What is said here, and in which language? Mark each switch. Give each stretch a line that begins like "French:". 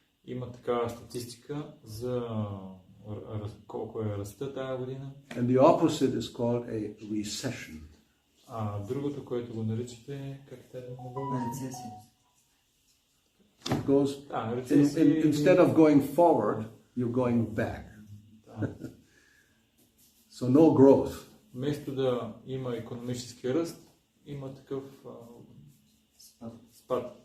Bulgarian: Има такава статистика за колко е ръста тая година.
English: And the opposite is called a recession.
Bulgarian: Другото, което го наричате, как те на български?
English: It goes instead of going forward, you're going back. So no growth.
Bulgarian: Вместо да има икономически ръст, има такъв спад.